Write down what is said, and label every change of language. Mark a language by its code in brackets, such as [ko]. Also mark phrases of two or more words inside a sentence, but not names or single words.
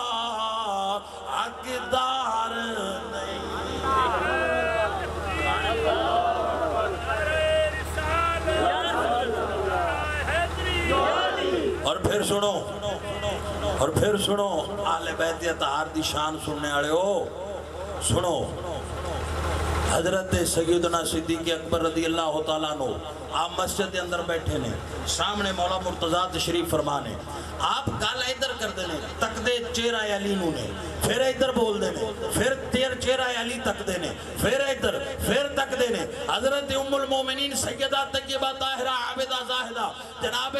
[ur] حقدار نہیں اور پھر سنو آلے بیت [pa] عطار دی شان [ur] سننے والے ہو سنو حضرت سیدنا صدیق اکبر رضی [ar] الله تعالى عنه [pa] آپ مسجد کے اندر بیٹھے نے سامنے مولا مرتضیٰ تشریف فرما نے آپ گل ادھر کرتے نے تکدے چہرہ علی نوں نے پھر ادھر بولتے نے پھر تیر چہرہ علی تکتے نے پھر ادھر پھر تکتے نے حضرت ام المومنین سیدہ طیبہ طاہرہ عابدہ زاہدہ جناب